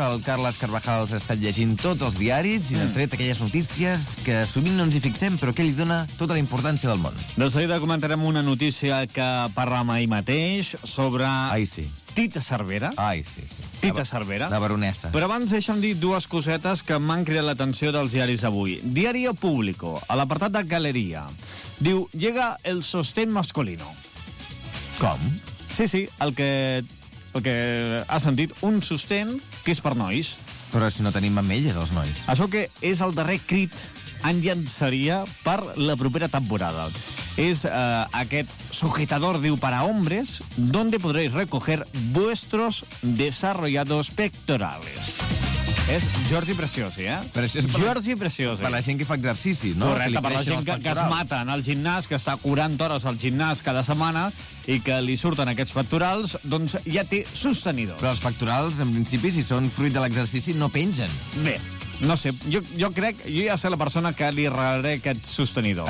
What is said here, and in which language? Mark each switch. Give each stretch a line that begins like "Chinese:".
Catalan: El Carles Carvajal s'està llegint tots els diaris i n'ha tret aquelles notícies que sovint no ens hi fixem, però que ell dona tota la importància del món. De seguida comentarem una notícia que parlàvem ahir mateix sobre... Ai, sí. Tita Cervera. Ai, sí. Tita Cervera. La baronessa. Però abans deixa'm dir dues cosetes que m'han cridat l'atenció dels diaris avui. Diario Público, a l'apartat de Galeria, diu...
Spanish: Llega el sostén masculino.
Catalan: Com? Sí, sí, el que ha sentit, un sostén que és per nois. Però si no tenim mamelles, els nois. Això que és el darrer crit en llançaria per la propera temporada. És aquest sujetador, diu,
Spanish: para hombres, donde podréis recoger vuestros desarrollados pectorales.
Catalan: És Jordi Preciosi, Jordi Preciosi. Per la gent que fa exercici, no? Correcte, per la gent que es mata en el gimnàs, que està 40 hores al gimnàs cada setmana i que li surten aquests pectorals, doncs ja té sostenidors. Però els pectorals, en principi, si són fruit de l'exercici, no pengen. Bé, no sé, jo crec, jo ja sé la persona que li regalaré aquest sostenidor.